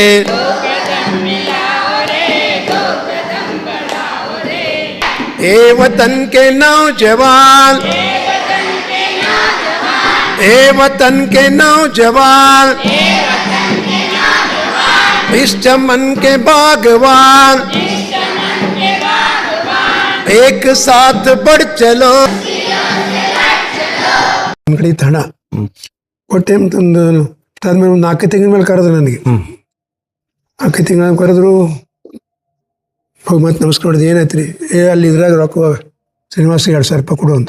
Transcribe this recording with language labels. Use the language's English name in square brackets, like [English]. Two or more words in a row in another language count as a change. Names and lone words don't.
[Hindi] ए वतन के नौजवान, ए वतन के नौजवान, इस चमन के बागवान, एक साथ बढ़ चलो. [Kannada] ಹಣ ಕೊಟ್ಟೆ ಅಂತಂದು ಅದಾದ್ಮೇಲೆ ಒಂದು 4 ತಿಂಗಳ ಮೇಲೆ ಕರೆದ್ರು ನನಗೆ. 4 ತಿಂಗಳ ಕರೆದ್ರು. ಹೋಗಿ ಮತ್ತೆ ನಮಸ್ಕಾರ ಮಾಡಿದೆ. ಏನಾಯ್ತು ರೀ? ಅಲ್ಲಿ ಇದ್ರಾಗ ರೊಕ್ಕ ಶ್ರೀನಿವಾಸಿಗೆ 2,000 ರೂಪಾಯಿ ಕೊಡು ಅಂತ.